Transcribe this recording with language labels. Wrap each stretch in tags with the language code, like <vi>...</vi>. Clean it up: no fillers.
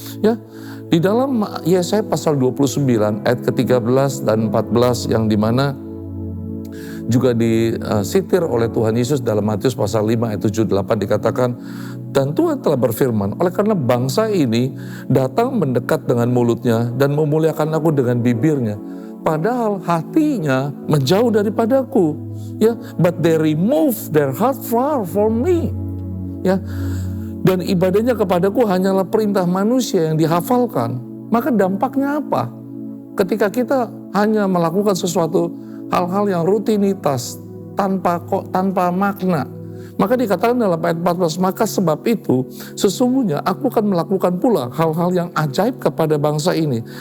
<id>Ya, di dalam Yesaya pasal 29 ayat ke-13 dan 14 yang dimana juga disitir oleh Tuhan Yesus dalam Matius pasal 5 ayat 7-8 dikatakan, dan Tuhan telah berfirman, oleh karena bangsa ini datang mendekat dengan mulutnya dan memuliakan aku dengan bibirnya, padahal hatinya menjauh daripadaku.</id> <en>Ya, but they remove their heart far from me.</en> <id>Ya, dan ibadahnya kepadaku hanyalah perintah manusia yang dihafalkan. Maka dampaknya apa? Ketika kita hanya melakukan sesuatu hal-hal yang rutinitas tanpa makna, maka dikatakan dalam ayat 14, maka sebab itu sesungguhnya aku akan melakukan pula hal-hal yang ajaib kepada bangsa ini.</id>